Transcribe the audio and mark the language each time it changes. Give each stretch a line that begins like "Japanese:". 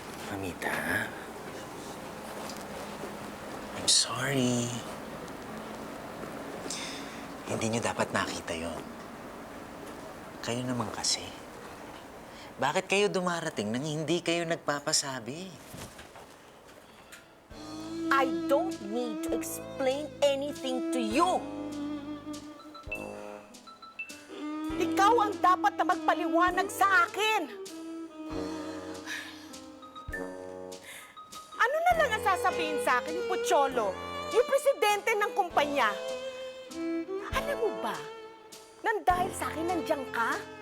English: Mamita, I'm sorry.
Filipino: Hindi niyo dapat nakita yon. Kayo naman kasi. Bakit kayo dumarating nang hindi kayo nagpapasabi?
English: I don't need to explain anything to you.
Filipino: Ikaw ang dapat na magpaliwanag sa akin. Ano na lang ang sasabihin sa akin ni Pocholo, yung presidente ng kumpanya? Alam mo ba, nang dahil sa akin nandiyan ka?